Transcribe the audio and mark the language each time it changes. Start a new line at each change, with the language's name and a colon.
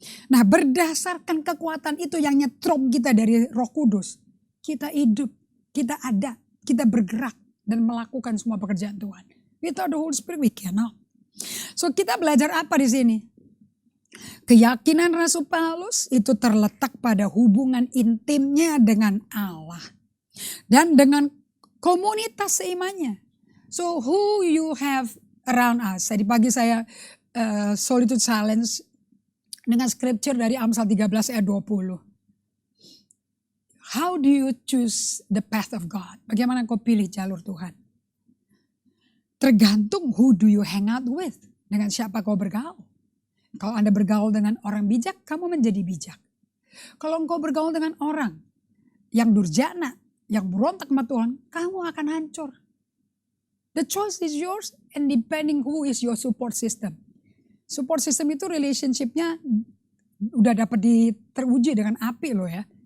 Indonesian: Nah, berdasarkan kekuatan itu yang nyetrom kita dari Roh Kudus, kita hidup, kita ada, kita bergerak dan melakukan semua pekerjaan Tuhan.
English: Without the Holy Spirit we cannot. So
Indonesian: kita belajar apa di sini? Keyakinan Rasul Paulus itu terletak pada hubungan intimnya dengan Allah dan dengan komunitas seimannya.
English: So who you have around us?
Indonesian: Tadi pagi saya Solitude Challenge dengan scripture dari Amsal 13 ayat 20.
English: How do you choose the path of God?
Indonesian: Bagaimana kau pilih jalur Tuhan? Tergantung
English: who do you hang out with.
Indonesian: Dengan siapa kau bergaul. Kalau Anda bergaul dengan orang bijak, kamu menjadi bijak. Kalau engkau bergaul dengan orang yang durjana, yang berontak sama Tuhan, kamu akan hancur.
English: The choice is yours and depending who is your support system.
Indonesian: Support system itu relationship-nya udah dapat teruji dengan api loh ya.